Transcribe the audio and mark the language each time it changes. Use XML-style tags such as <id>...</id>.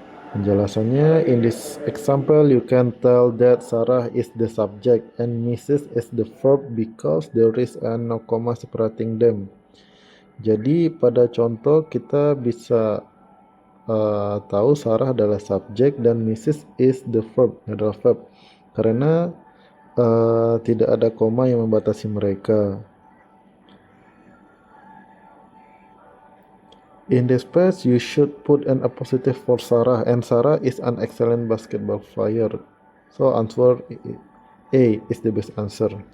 <id>Penjelasannya,</id> <en>in this example you can tell that Sarah is the subject and Mrs. is the verb because there is a no comma separating them.</en> <id>Jadi pada contoh kita bisa tahu Sarah adalah subjek dan Mrs.</id> <en>is the verb,</en> <id>adalah verb. Karena tidak ada koma yang membatasi mereka.</id> <en>In this page, you should put an appositive for Sarah, and Sarah is an excellent basketball player. So answer A is the best answer.</en>